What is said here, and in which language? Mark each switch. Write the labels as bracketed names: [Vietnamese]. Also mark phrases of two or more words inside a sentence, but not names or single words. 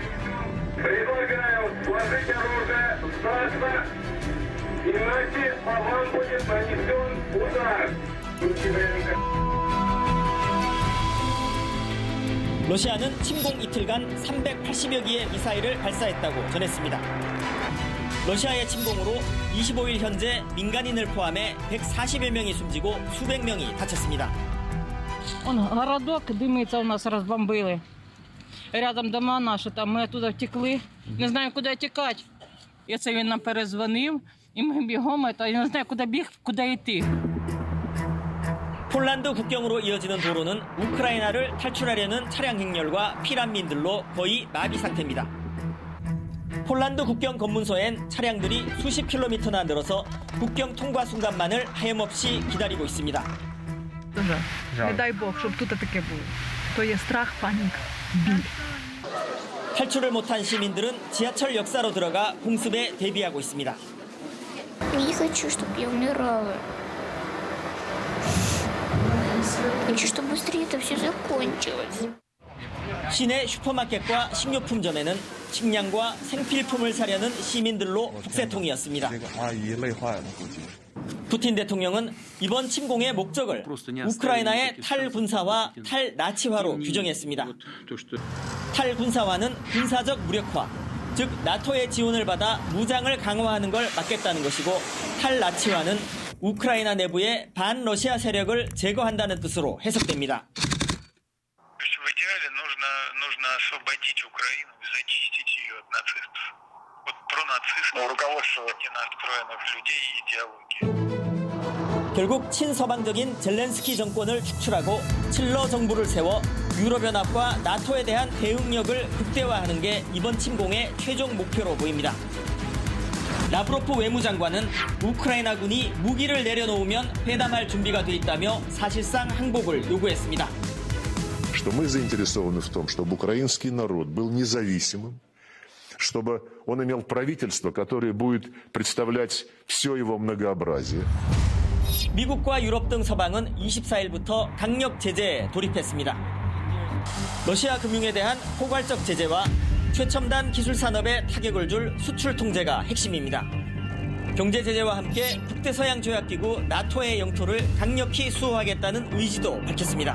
[Korean] 러시아는 침공 이틀간 380여 기의 미사일을 발사했다고 전했습니다. 러시아의 침공으로 25일 현재 민간인을 포함해 140여 명이 숨지고 수백 명이 다쳤습니다. [Russian] Он городок дымится, у нас разбомбили. [Ukrainian] Рядом дома наші, там ми оттуда втекли. Не знаємо, куди тікати. І це він нам перезвонив, і ми бігом, я не знаю, куди біг, куди йти. [Korean] 폴란드 국경으로 이어지는 도로는 우크라이나를 탈출하려는 차량 행렬과 피난민들로 거의 마비 상태입니다. 폴란드 국경 검문소엔 차량들이 수십 킬로미터나 늘어서 국경 통과 순간만을 하염없이 기다리고 있습니다. [Ukrainian] Не дай Бог, щоб тут таке було. То є страх, паніка, біль. [Korean] 탈출을 못한 시민들은 지하철 역사로 들어가 공습에 대비하고 있습니다. [Russian] Не хочу, чтобы я умирала. Хочу, чтобы быстрее это все закончилось. [Korean] 시내 슈퍼마켓과 식료품점에는 식량과 생필품을 사려는 시민들로 북새통이었습니다. 푸틴 대통령은 이번 침공의 목적을 우크라이나의 탈군사화, 탈나치화로 규정했습니다. 탈군사화는 군사적 무력화, 즉 나토의 지원을 받아 무장을 강화하는 걸 막겠다는 것이고 탈나치화는 우크라이나 내부의 반러시아 세력을 제거한다는 뜻으로 해석됩니다. [Russian] В идеале нужно освободить Украину и зачистить ее от нацистов. Вот пронацистов, настроенных людей и идеологии. [Korean] 결국 친서방적인 젤렌스키 정권을 축출하고 칠러 정부를 세워 유럽연합과 나토에 대한 대응력을 극대화하는 게 이번 침공의 최종 목표로 보입니다. 라브로프 외무장관은 우크라이나군이 무기를 내려놓으면 회담할 준비가 돼 있다며 사실상 항복을 요구했습니다. [Russian] Что мы заинтересованы в том, чтобы украинский народ был независимым, чтобы он имел правительство, которое будет представлять все его многообразие. [Korean] 미국과 유럽 등 서방은 24일부터 강력 제재에 돌입했습니다. 러시아 금융에 대한 포괄적 제재와 최첨단 기술 산업에 타격을 줄 수출 통제가 핵심입니다. 경제 제재와 함께 북대서양 조약기구 나토의 영토를 강력히 수호하겠다는 의지도 밝혔습니다.